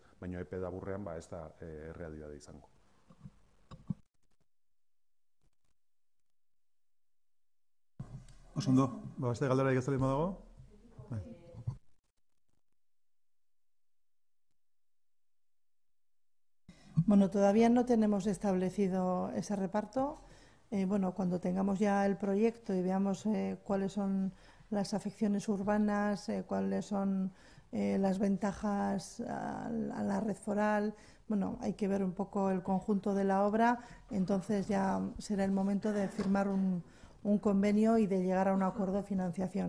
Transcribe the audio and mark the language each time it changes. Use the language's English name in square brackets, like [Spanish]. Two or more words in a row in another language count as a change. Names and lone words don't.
[Basque] Baina epe laburrean ez da errealitate izango. Osondo, beste galdera egizalima dago? [Spanish] Bueno, todavía no tenemos establecido ese reparto. Cuando tengamos ya el proyecto y veamos cuáles son las afecciones urbanas, cuáles son las ventajas a la red foral. Bueno, hay que ver un poco el conjunto de la obra, entonces ya será el momento de firmar un convenio y de llegar a un acuerdo de financiación.